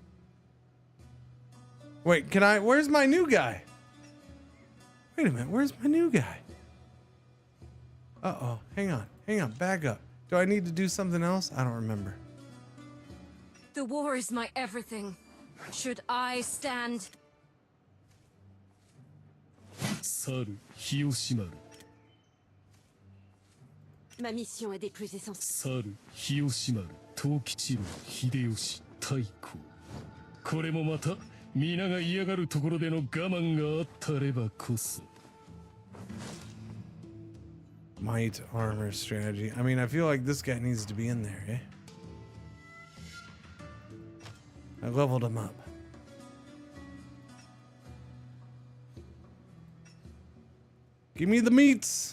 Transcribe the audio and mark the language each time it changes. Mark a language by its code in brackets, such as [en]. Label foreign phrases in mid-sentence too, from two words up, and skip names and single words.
[en] Wait, where's my new guy? Wait a minute, where's my new guy? Uh-oh, hang on, back up. Do I need to do something else? I don't remember. The war is my everything. Should I stand, [fr] ma mission est des plus essentielles. [ja] 日吉丸藤吉郎秀吉太閤これもまた皆が嫌がるところでの我慢があったればこそ [en] Might armor strategy. I mean, I feel like this guy needs to be in there, eh? I leveled him up. Give me the meats.